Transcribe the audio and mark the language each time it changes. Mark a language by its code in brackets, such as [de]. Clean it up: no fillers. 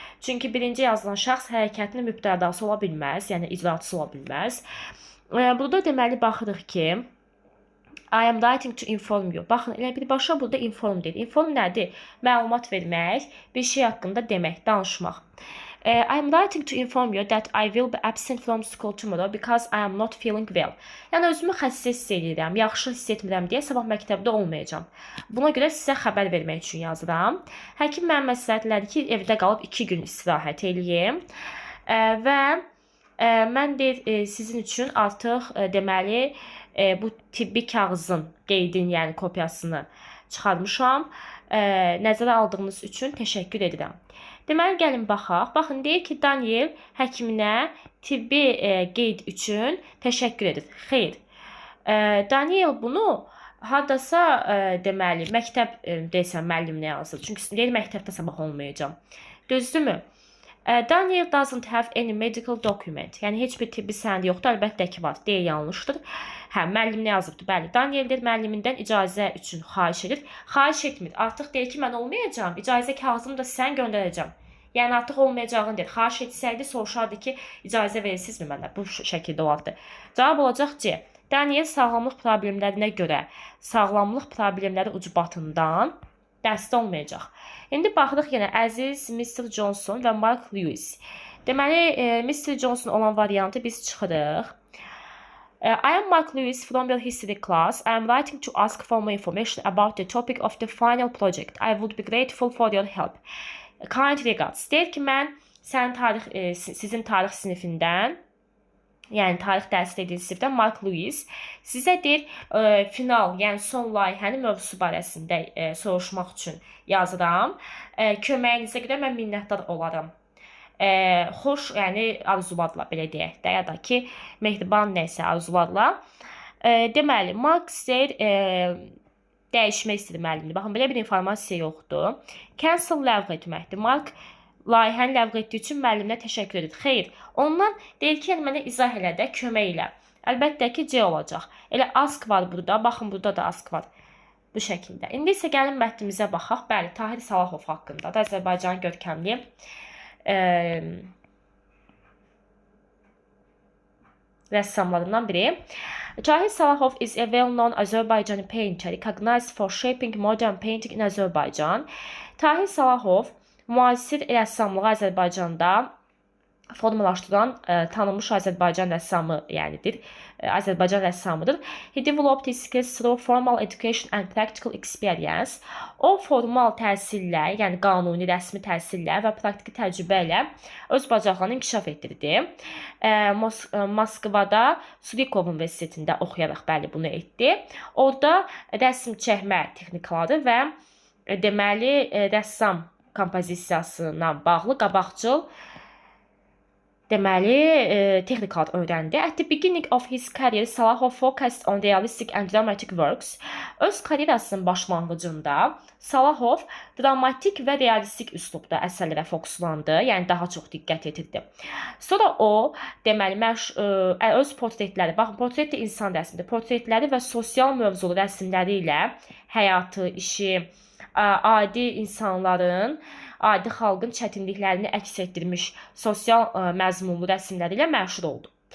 [az] Çünki birinci yazılan şəxs hərəkətinin mübtədası ola bilməz, yəni icraçısı ola bilməz. Burada deməli, baxırıq ki, [en] I am writing to inform you. [az] Baxın, elə birbaşa burada inform deyil. Inform nədir? Məlumat vermək, bir şey haqqında demək, danışmaq. [en] I am writing to inform you that I will be absent from school tomorrow because I am not feeling well. [az] Yəni, özümü xəstə hiss edirəm, yaxşı hiss etmirəm deyə sabah məktəbdə olmayacağam. Buna görə sizə xəbər vermək üçün yazıram. Həkim mənə məsləhət elədi ki, evdə qalıb 2 gün istirahət eləyim. Və mən sizin üçün artıq deməli, bu tibbi kağızın qeydin, yəni kopyasını çıxarmışam. Nəzərə aldığınız üçün təşəkkür edirəm. Deməli, gəlin baxaq. Baxın, deyir ki, Daniel həkiminə tibbi qeyd üçün təşəkkür edir. Xeyr. Daniel bunu hardasa deməli, məktəb deyəsən müəlliminə yazır. Çünki deyir, məktəbdə sabah olmayacam. Düzdürmü? [en] Daniel doesn't have any medical document. [az] Yəni, heç bir tibbi sənədi yoxdur. Əlbəttə ki, var. Deyə yanlışdır. Hə, müəlliminə yazıbdır. Bəli, Daniel deyir, müəllimindən icazə üçün xahiş edir. Xahiş etmir. Artıq deyir ki, mən olmayacam. İcazə kağızımı da sən göndərəcəm. Yəni, artıq olmayacağını deyir. Xahiş etsəydi, soruşardı ki, icazə verirsinizmi mənə? Bu şəkildə olardı. Cavab olacaq ki, Daniel sağlamlıq problemlərinə görə sağlamlıq problemləri ucbatından dərsdə olmayacaq. İndi baxırıq yenə əziz Mr. Johnson və Mark Lewis. Deməli, Mr. Johnson olan variantı biz çıxırıq. [en] I am Mark Lewis from your history class. I am writing to ask for more information about the topic of the final project. I would be grateful for your help. Kind regards. [az] Deyir ki, mən sizin tarix sinifindən, yəni tarix dərsi dediyiniz sinifdən Mark Lewis sizə deyir, final, yəni son layihənin mövzusu barəsində soruşmaq üçün yazıram. Köməyinizə görə mən minnətdar olaram. Xoş, yəni arzularla, belə deyək də, ya da ki, mehriban nəysə arzularla. Deməli, Mark istəyir dəyişmək istəyir müəllimini. Baxın, belə bir informasiya yoxdur. Cancel ləğv etməkdir. Mark layihəni ləğv etdiyi üçün müəlliminə təşəkkür edir. Xeyr, ondan deyir ki, mənə izah elə də kömək ilə. Əlbəttə ki, C olacaq. Elə ask var burada. Baxın, burada da ask var. Bu şəkildə. İndi isə gəlin mətnimizə baxaq. Bəli, Tahir Salahov haqqında da Azərbaycanın görkəmli rəssamlarından biri. [en] Tahir Salahov is a well-known Azerbaijani painter recognized for shaping modern painting in Azerbaijan. [az] Tahir Salahov müasir rəssamlığı Azərbaycanda formalaşdıran tanınmış Azərbaycan rəssamı, yənidir. Azərbaycan rəssamıdır. [en] He developed his skills through formal education and practical experience. [az] O formal təhsillə, yəni qanuni, rəsmi təhsillə və praktiki təcrübə ilə öz bacarıqlarını inkişaf etdirdi. Moskvada Surikov Universitetində oxuyaraq bəli bunu etdi. Orada rəsm çəkmə texnikaları və deməli rəssam kompozisiyasına bağlı qabaqcıl deməli texnikalar öyrəndi. [en] At the beginning of his career, Salahov focused on realistic and dramatic works. [az] Öz karyerasının başlanğıcında Salahov dramatik və realistik üslubda əsərlərə fokuslandı, yəni daha çox diqqət yetirdi. Sonra o, deməli, öz portretləri, baxın, portret də insan rəsmidir, portretləri və sosial mövzulu rəsmləri ilə həyatı, işi, adi insanların, adi xalqın çətinliklərini əks etdirmiş sosial məzmunlu rəsmləri ilə məşhur oldu.